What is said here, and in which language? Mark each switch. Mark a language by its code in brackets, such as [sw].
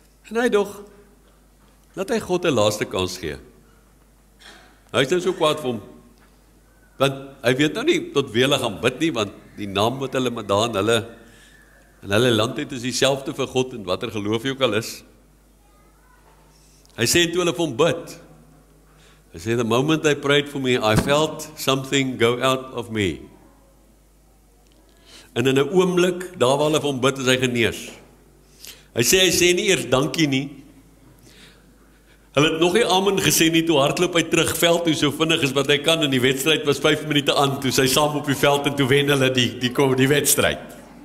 [af] En hy dog, laat hy God 'n laaste kans gee. Hy is nou so kwaad vir hom, want hy weet nou nie tot wie hulle gaan bid nie, want die naam wat hulle met daar in hulle land het is dieselfde vir God, en watter geloof jy ook al is. Hy sê toe hulle vir hom bid, hy sê, [en] the moment they prayed for me, I felt something go out of me. [af] En in 'n oomblik, daar waar hulle vir hom bid, is hy genees. Hy sê nie eers dankie nie. Hulle het nog nie amen gesê nie, toe hardloop hy terug veld toe so vinnig as wat hy kan, en die wedstryd was 5 minute aan, toe sy saam op die veld, en toe wen hulle die wedstryd.